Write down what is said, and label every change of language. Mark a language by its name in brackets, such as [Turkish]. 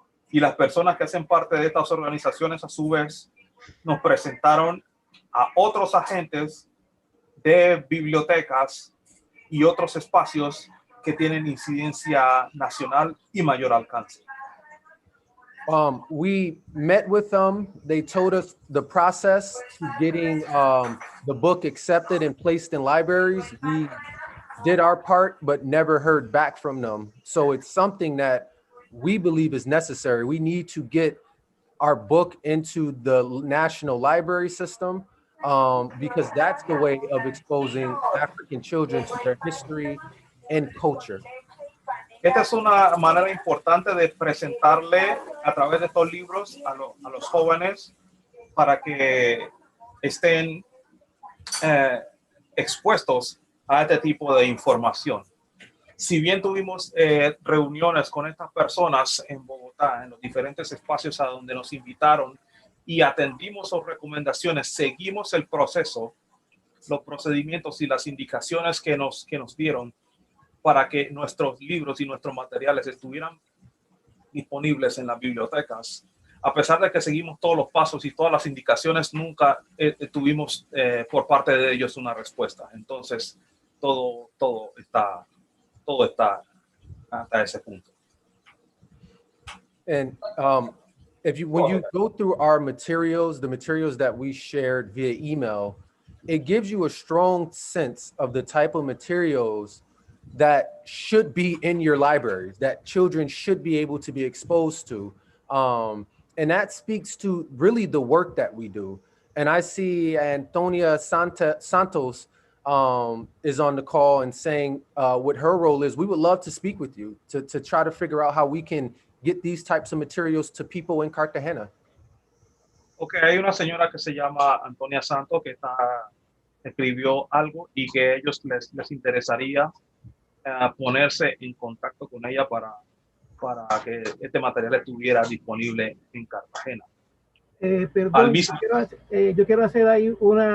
[Spanish] Y las personas que hacen parte de estas organizaciones a su vez nos presentaron a otros agentes de bibliotecas y otros espacios que tienen incidencia nacional y mayor alcance. [English] We met with them. They told us the process to getting the book accepted and placed in libraries. We did our part, but never heard back from them. So it's something that we believe is necessary. We need to get our book into the national library system because that's the way of exposing African children to their history and culture. [Spanish] Esta es una manera importante de presentarle a través de estos libros a los jóvenes para que estén expuestos a este tipo de información. Si bien tuvimos reuniones con estas personas en Bogotá, en los diferentes espacios a donde nos invitaron y atendimos sus recomendaciones, seguimos el proceso, los procedimientos y las indicaciones que nos dieron para que nuestros libros y nuestros materiales estuvieran disponibles en las bibliotecas. A pesar de que seguimos todos los pasos y todas las indicaciones, nunca tuvimos por parte de ellos una respuesta. Entonces, todo está hasta ese punto. [English] And when you go through our materials, the materials that we shared via email, it gives you a strong sense of the type of materials that should be in your libraries, that children should be able to be exposed to. And that speaks to really the work that we do. And I see Antonia Santos is on the call and saying what her role is. We would love to speak with you to try to figure out how we can get these types of materials to people in Cartagena. [Spanish] Okay, hay una señora que se llama Antonia Santos que escribió algo y que a ellos les interesaría ponerse en contacto con ella para que este material estuviera disponible en Cartagena. Perdón, yo quiero hacer ahí una...